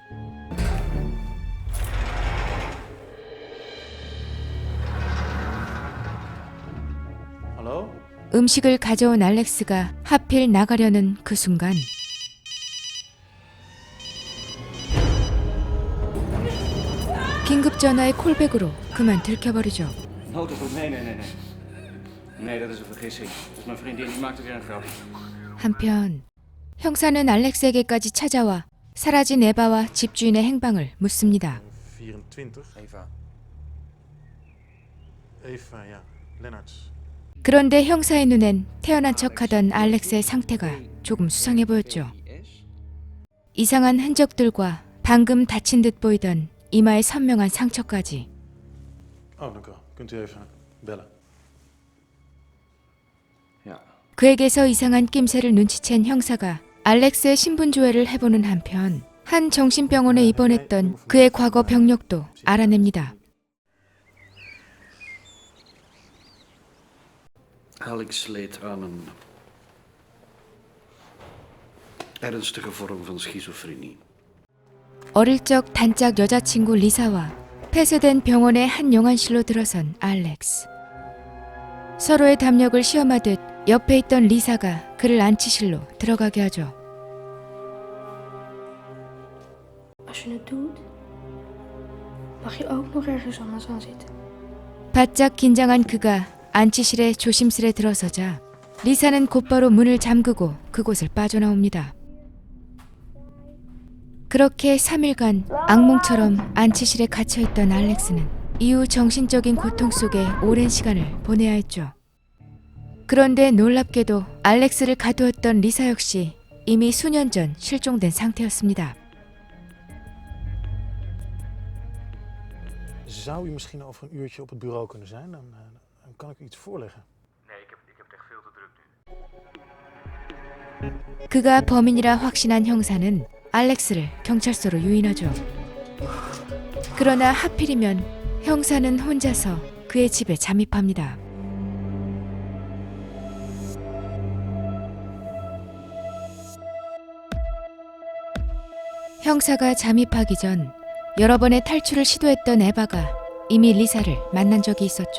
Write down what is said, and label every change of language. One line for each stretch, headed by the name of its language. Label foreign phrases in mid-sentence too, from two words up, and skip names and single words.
Dutch: Hallo?
Korean: 음식을 가져온 알렉스가 하필 나가려는 그 순간 긴급 전화의 콜백으로 그만 들켜버리죠.
Dutch: Noodoproep, nee. Nee, dat is een vergissing. Dat is mijn vriendin, die maakt er weer een grapje.
Korean: 한편 형사는 알렉스에게까지 찾아와 사라진 에바와 집주인의 행방을 묻습니다.
Dutch: 24. Eva. Eva, ja. Lennarts.
Korean: 그런데 형사의 눈엔 태어난 척하던 알렉스의 상태가 조금 수상해 보였죠. 이상한 흔적들과 방금 다친 듯 보이던 이마의 선명한 상처까지.
Dutch: Oh, dank u wel. Kunt u even bellen? Ja.
Korean: 그에게서 이상한 낌새를 눈치챈 형사가 알렉스의 신분 조회를 해보는 한편 한 정신병원에 입원했던 그의 과거 병력도 알아냅니다.
Dutch: Alex leed aan een ernstige vorm van schizofrenie.
Korean: 어릴 적 단짝 여자친구 리사와 폐쇄된 병원의 한 영안실로 들어선 알렉스. 서로의 담력을 시험하듯 옆에 있던 리사가 그를 안치실로 들어가게 하죠.
Dutch: Als je het doet, mag je ook nog ergens anders gaan zitten.
Korean: 바짝 긴장한 그가 안치실에 조심스레 들어서자 리사는 곧바로 문을 잠그고 그곳을 빠져나옵니다. 그렇게 3일간 악몽처럼 안치실에 갇혀있던 알렉스는 이후 정신적인 고통 속에 오랜 시간을 보내야 했죠. 그런데 놀랍게도 알렉스를 가두었던 리사 역시 이미 수년 전 실종된 상태였습니다.
Dutch: Zou u misschien over een uurtje op het bureau kunnen zijn? Dan kan ik u iets voorleggen. Nee, ik heb het echt veel te druk nu.
Korean: 그가 범인이라 확신한 형사는 알렉스를 경찰서로 유인하죠. 그러나 하필이면 형사는 혼자서 그의 집에 잠입합니다. 형사가 잠입하기 전 여러 번의 탈출을 시도했던 에바가 이미 리사를 만난 적이 있었죠.